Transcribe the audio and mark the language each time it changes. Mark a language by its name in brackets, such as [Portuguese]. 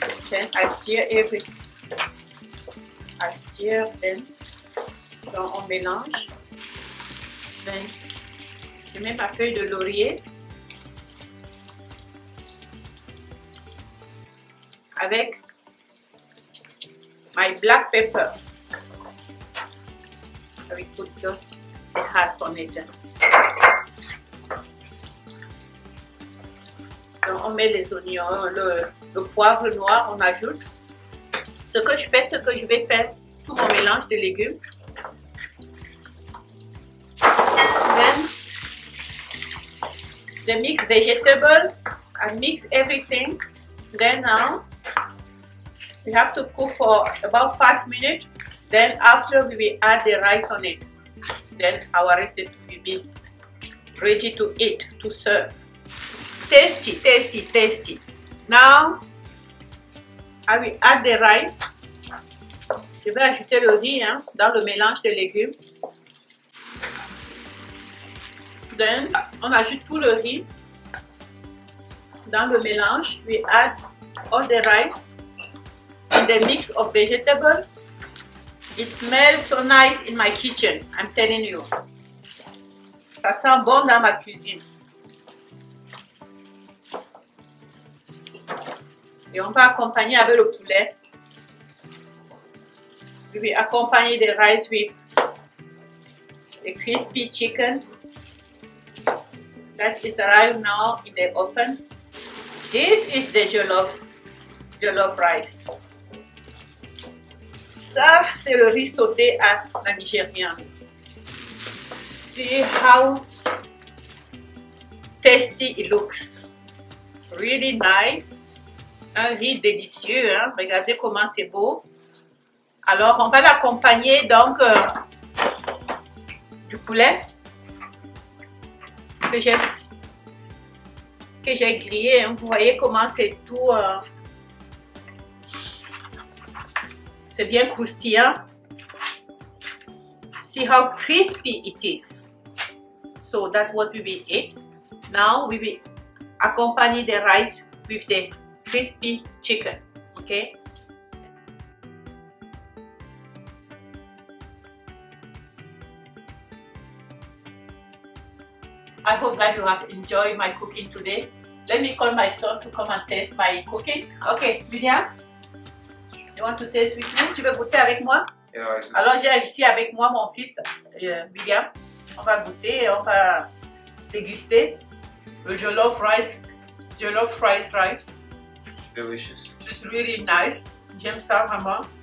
[English] Then I stir everything. I stir then. [French] Donc on mélange. Then je mets ma feuille de laurier avec [English] my black pepper. I will put just a half on it. [French] Donc on met les oignons, le poivre noir, on ajoute. Ce que je vais faire tout mon mélange de légumes. [English] Then the mixed vegetable, I mix everything. Then now we have to cook for about 5 minutes. Then after we will add the rice on it. Then our recipe will be ready to eat, to serve. Tasty, tasty, tasty. Now I will add the rice. [French] Je vais ajouter le riz hein, dans le mélange de légumes. Then on ajoute tout le riz dans le mélange. [English] We add all the rice and the mix of vegetables. It smells so nice in my kitchen, I'm telling you. [French] Ça sent bon dans ma cuisine. Et on va accompagner avec le poulet. [English] We will accompany the rice with the crispy chicken. that is arrived now in the oven. This is the jollof rice. [French] Ça, c'est le riz sauté à la nigériane. [English] See how tasty it looks. Really nice. [French] Un riz délicieux, hein? Regardez comment c'est beau. Alors, on va l'accompagner donc du poulet que j'ai grillé. Hein. Vous voyez comment c'est tout, c'est bien croustillant. [English] See how crispy it is. So that's what we will eat. Now we will accompany the rice with the crispy chicken. Okay. I hope that you have enjoyed my cooking today. Let me call my son to come and taste my cooking. Okay, William, you want to taste with me? [French] Tu veux goûter avec moi? [English] Yeah, [French] Alors j'ai ici avec moi mon fils William. On va goûter et on va déguster le jollof fried rice. [English] delicious. It's really nice. [French] J'aime ça vraiment.